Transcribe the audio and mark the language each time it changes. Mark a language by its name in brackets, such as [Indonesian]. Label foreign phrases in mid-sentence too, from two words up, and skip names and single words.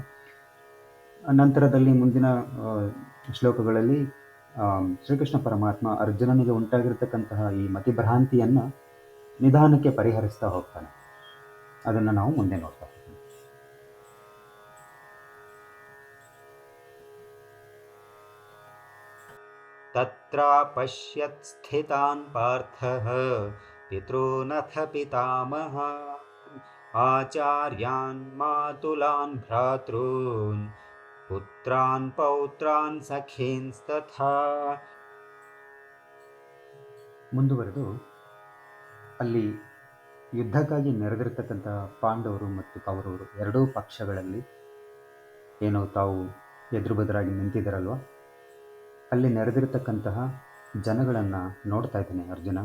[Kannada] ನಂತರದಲ್ಲಿ ಮುಂದಿನ ಶ್ಲೋಕಗಳಲ್ಲಿ ಶ್ರೀಕೃಷ್ಣ ಪರಮಾತ್ಮ ಅರ್ಜುನನಿಗೆ ಉಂಟಾಗಿರ್ತಕ್ಕಂತಹ ಈ ಮತಿಭ್ರಾಂತಿಯನ್ನು ನಿಧಾನಕ್ಕೆ ಪರಿಹರಿಸ್ತಾ ಹೋಗ್ತಾನೆ. ಅದನ್ನು ನಾವು ಮುಂದೆ ನೋಡ್ತಾ ಹೋಗ್ತೀವಿ. [Sanskrit] तत्रापश्यत् स्थितान् पार्थः पितॄनथ पितामहान् आचार्यान् मातुलान् भ्रातॄन् पुत्रान् पौत्रान् सखींस्तथा. [Kannada] ಮುಂದುವರೆದು ಅಲ್ಲಿ ಯುದ್ಧಕ್ಕಾಗಿ ನೆರೆದಿರ್ತಕ್ಕಂಥ ಪಾಂಡವರು ಮತ್ತು ಕೌರವರು ಎರಡೂ ಪಕ್ಷಗಳಲ್ಲಿ ಏನೋ ತಾವು ಎದುರು ಬದರಾಗಿ ನಿಂತಿದ್ದಾರಲ್ವ, ಅಲ್ಲಿ ನೆರೆದಿರ್ತಕ್ಕಂತಹ ಜನಗಳನ್ನು ನೋಡ್ತಾ ಇದ್ದಾನೆ ಅರ್ಜುನ.